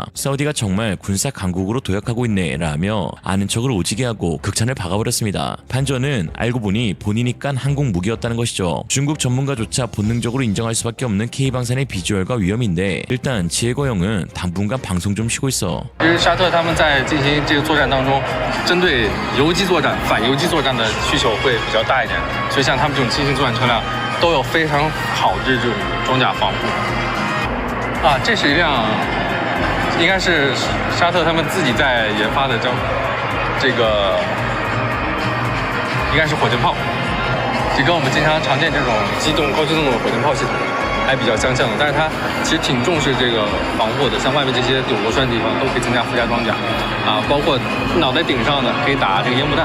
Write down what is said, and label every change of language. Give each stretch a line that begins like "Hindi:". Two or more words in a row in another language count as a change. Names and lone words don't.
Korean: 사우디가 정말 군사 강국으로 도약하고 있네 라며 아는 척을 오지게 하고 극찬을 박아버렸습니다. 반전은 알고 보니 본인이 깐 항공 무기였다는 것이죠. 중국 전문가조차 본능적으로 인정할 수밖에 없는 K방산의 비주얼과 위험인데 일단 지혜거 형은 당분간 방송 좀 쉬고 있어.
Chinese: 沙特他们在进行这个作战当中，针对游击作战、反游击作战的需求会比较大一点，所以像他们这种轻型作战车辆都有非常好的这种装甲防护。这是一辆应该是沙特他们自己在研发的这个应该是火箭炮，就跟我们经常常见这种高机动的火箭炮系统还比较相像的，但是它其实挺重视这个防护的，像外面这些有螺栓的地方都可以增加附加装甲，包括脑袋顶上的可以打这个烟幕弹。